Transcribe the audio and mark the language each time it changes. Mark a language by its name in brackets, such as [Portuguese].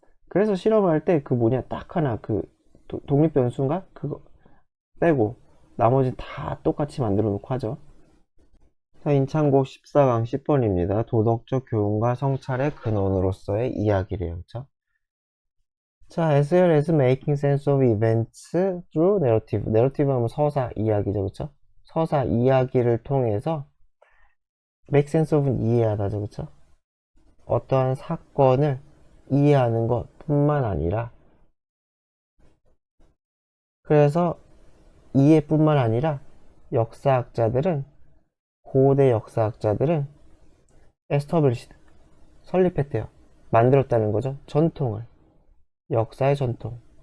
[Korean] 그래서 실험을 할 때 그 뭐냐 딱 하나 그 독립변수인가? 그거 빼고 나머지 다 똑같이 만들어 놓고 하죠. 자, 인창곡 14강 10번입니다. 도덕적 교훈과 성찰의 근원으로서의 이야기래요. 그쵸? [English] 자, as well as making sense of events through narrative. [Korean] narrative 하면 서사, 이야기죠. 그쵸? 서사, 이야기를 통해서 [English] make sense of [Korean] 는 이해하다죠. 그쵸? 어떠한 사건을 이해하는 것 뿐만 아니라 그래서 이해뿐만 아니라 역사학자들은 고대 역사학자들은 established 설립했대요. 만들었다는 거죠. 전통을. 역사의 전통.